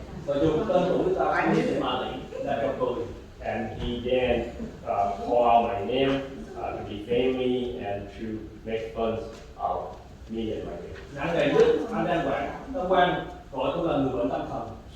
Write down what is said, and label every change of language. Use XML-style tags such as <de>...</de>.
<vi>Và dùng tên của người ta để mà lại trò cười.</vi> <en>And he then called out my name to defame me and to make fun of me and my name.</en> <vi>Nặng nề nhất, anh Nam Quang gọi tôi là người bệnh tâm thần.</vi>